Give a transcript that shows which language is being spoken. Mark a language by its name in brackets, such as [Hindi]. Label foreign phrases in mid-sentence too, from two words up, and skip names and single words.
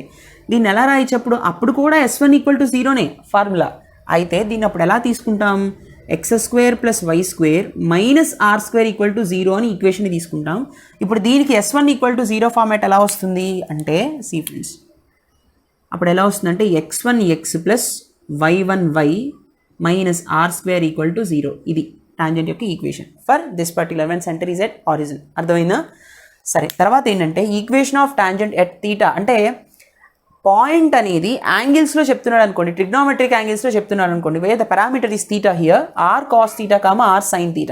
[Telugu] దీన్ని ఎలా రాయించప్పుడు అప్పుడు కూడా s1 = 0నే ఫార్ములా. అయితే దీన్ని అప్పుడు ఎలా తీసుకుంటాం? x² + y² - r² = 0 అని ఈక్వేషన్ని తీసుకుంటాం. ఇప్పుడు దీనికి s1 = 0 ఫార్మాట్ ఎలా వస్తుంది అంటే, [English] see friends, [Telugu] అప్పుడు ఎలా వస్తుందంటే x1x + y1y - r² = 0. [English] ఇది టాంజెంట్ యొక్క equation for this particular when center is at origin. అర్థమైందా? [Telugu] సరే, తర్వాత ఏంటంటే [English] equation of tangent at theta. [Telugu] అంటే పాయింట్ అనేది యాంగిల్స్లో చెప్తున్నాడు అనుకోండి, ట్రిగ్నోమెట్రిక్ యాంగిల్స్లో చెప్తున్నాడు అనుకోండి, [English] where the parameter is theta here, [Telugu] r cos θ, r sin θ.